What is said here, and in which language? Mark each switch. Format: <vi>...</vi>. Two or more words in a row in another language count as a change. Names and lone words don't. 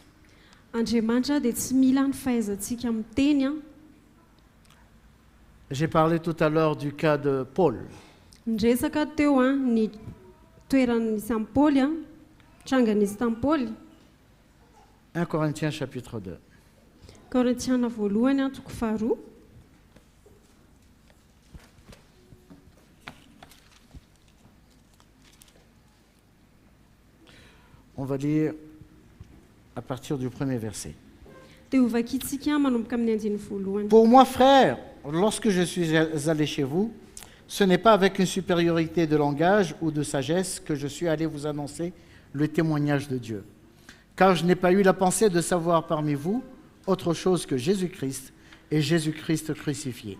<mg>Andriamanitra dia tsy mila ny fahaizantsika miteny a.</mg> <fr>J'ai parlé tout à l'heure du cas de Paul.</fr> <mg>Nresaka teo a ny toeran'isy amin'ny Paoly a, trangan'izy tamin'ny Paoly.</mg> <fr>1 Corinthiens chapitre 2.</fr> <mg>Korintiana voalohany a toko faharoa.</mg> <fr>On va lire à partir du premier verset.</fr> <mg>Dia ho vakitsika manomboka amin'ny andiny voalohany.</mg> <fr>Pour moi, frère, lorsque je suis allé chez vous, ce n'est pas avec une supériorité de langage ou de sagesse que je suis allé vous annoncer le témoignage de Dieu. Car je n'ai pas eu la pensée de savoir parmi vous autre chose que Jésus-Christ et Jésus-Christ crucifié.</fr>